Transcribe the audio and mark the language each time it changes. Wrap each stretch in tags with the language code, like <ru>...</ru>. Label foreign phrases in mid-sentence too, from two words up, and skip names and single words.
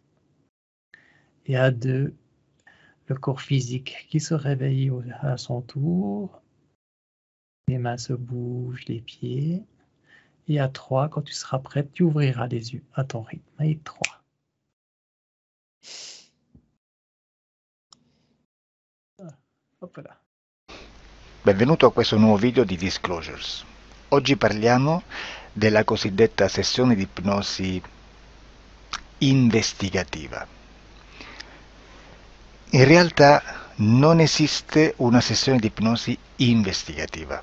<fr>Et à 2, le corps physique qui se réveille à son tour. Les mains se bougent, les pieds. Et à 3, quand tu seras prête, tu ouvriras les yeux à ton rythme. Et 3. Hop là.</fr> <it>Benvenuto a questo nuovo video di Disclosures. Oggi parliamo della cosiddetta sessione di ipnosi investigativa. In realtà non esiste una sessione di ipnosi investigativa.</it>